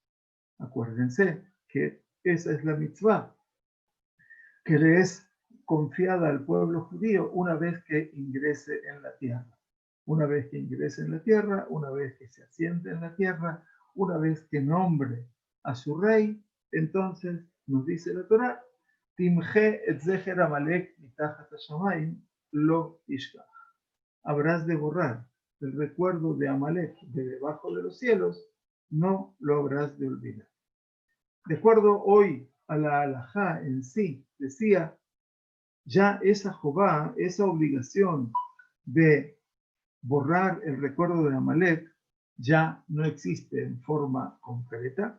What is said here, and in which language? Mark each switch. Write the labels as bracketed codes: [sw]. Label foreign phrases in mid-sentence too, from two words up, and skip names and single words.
[es] Acuérdense que esa es la mitzvah que le es confiada al pueblo judío una vez que ingrese en la tierra. una vez que ingrese en la tierra, una vez que se asiente en la tierra, una vez que nombre a su rey, entonces nos dice la Torá, [he] תמחה את זכר עמלק מתחת השמים לא תשכח. [es] Habrás de borrar el recuerdo de Amalek de debajo de los cielos, no lo habrás de olvidar. De acuerdo hoy a la halajá en sí, decía, ya esa jobá, esa obligación de borrar el recuerdo de Amalek, ya no existe en forma concreta.